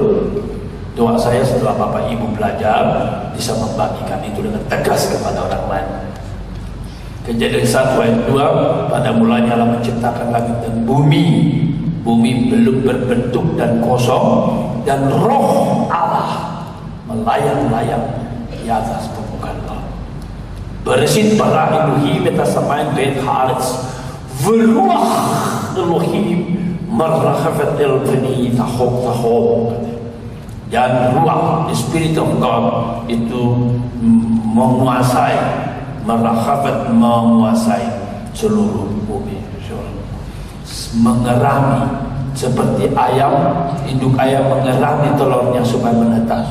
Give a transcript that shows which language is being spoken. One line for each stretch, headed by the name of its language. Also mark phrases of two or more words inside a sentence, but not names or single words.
Indonesian: Doa saya setelah Bapak Ibu belajar bisa membagikan itu dengan tegas kepada orang lain. Kejadian 1 ayat 2, pada mulanya Allah menciptakan langit dan bumi. Bumi belum berbentuk dan kosong, dan roh Allah melayang-layang di atas permukaan laut.
Hebrew: בראשית ברא אלוהים את השמים ואת הארץ, ורוח אלוהים מרחפת על פני תהום.
Indonesian: Dan ruah,
English: the Spirit of God
Indonesian: itu menguasai, merachafet, menguasai seluruh bumi. Mengerami seperti ayam, induk ayam mengerami telurnya supaya menetas.